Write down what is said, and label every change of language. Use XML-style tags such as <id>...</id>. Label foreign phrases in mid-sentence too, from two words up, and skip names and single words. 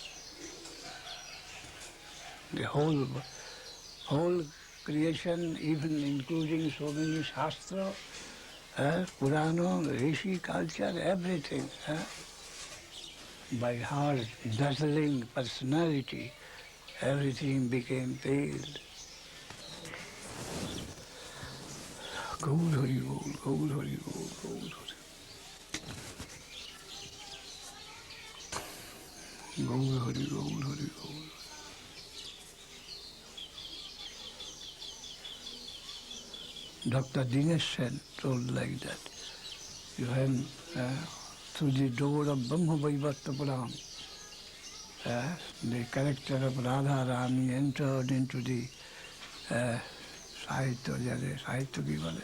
<en>The whole creation, even including so many Shastra, Purana, Rishi culture, everything, by her dazzling personality, everything became pale. Gaur Hari Gaur, Gaur Hari Gaur, Gaur Hari. Gaur Hari, Gaur Hari, Gaur. Dr. Dinesh Sen told like that. You have through the door of Brahma Vaivarta Puram, the character of Radha Rani entered into the</en> <bn>সাহিত্য কী বলে,</bn>